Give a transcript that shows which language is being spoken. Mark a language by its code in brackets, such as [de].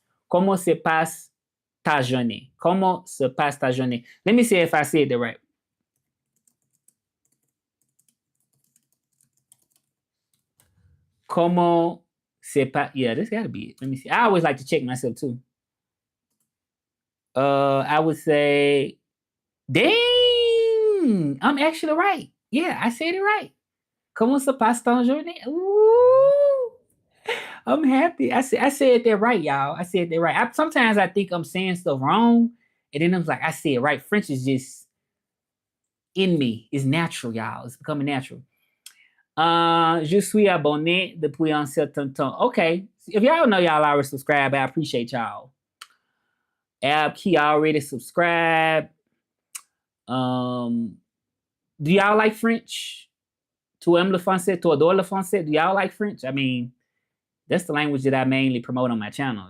[fr] Comment se passe ta journée? Comment se passe ta journée? [en] Let me see if I said it right. [fr] Comment se passe? [en] Yeah, this gotta be it. Let me see. I always like to check myself too. I would say, dang, I'm actually right. Yeah, I said it right. [fr] Comment se passe ton journée? [en] Ooh, I'm happy. I said that right, y'all. I said that right. Sometimes I think I'm saying stuff wrong, and then I'm like, I said right. French is just in me. It's natural, y'all. It's becoming natural. [fr] Je suis abonné depuis un certain temps. [en] Okay. If y'all know y'all already subscribe, I appreciate y'all. Ab Key already subscribed. Do y'all like French? [fr] Tu aimes le français? Tu adores le français? [en] Do y'all like French? I mean, that's the language that I mainly promote on my channel.